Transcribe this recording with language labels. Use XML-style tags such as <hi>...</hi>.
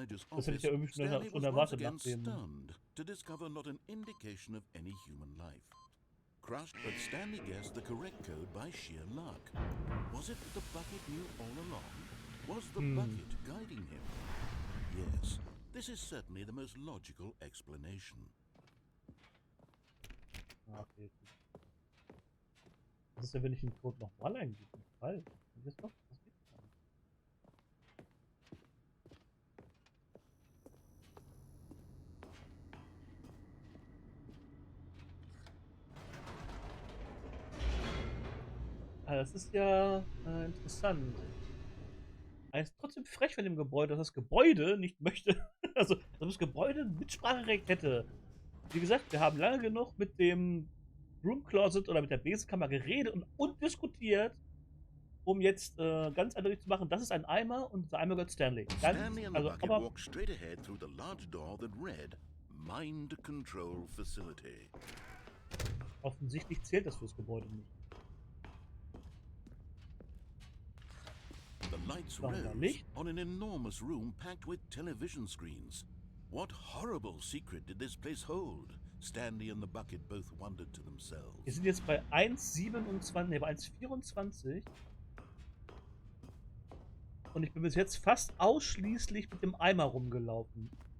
<de>Das hätte ich ja irgendwie schon erwartet nach dem...</de> <en>To discover not an indication of any human life. Crushed, but Stanley guessed the correct code by sheer luck. Was it that the bucket knew all along? Was the bucket guiding him? Yes, this is certainly the most logical explanation. Okay.</en> <de>Was ist denn, wenn ich den Code nochmal eingebe? Falsch. Das geht gar nicht. Das ist ja interessant. Er ist trotzdem frech von dem Gebäude, dass das Gebäude nicht möchte. Also, dass das Gebäude Mitspracherecht hätte. Wie gesagt, wir haben lange genug mit dem Broom Closet oder mit der Besenkammer geredet und diskutiert, um jetzt ganz eindeutig zu machen, das ist ein Eimer und dieser Eimer gehört Stanley.</de> <en>Stanley and the bucket walked straight ahead through the large door that read Mind Control Facility.</en> <de>Offensichtlich zählt das fürs Gebäude nicht.</de> <en>The lights rose on an enormous room packed with television screens. What horrible secret did this place hold? Stanley and the bucket both wondered to themselves.</en> <de>Wir sind jetzt bei 1,27, ne, bei 1,24. Und ich bin bis jetzt fast ausschließlich mit dem Eimer rumgelaufen.</de>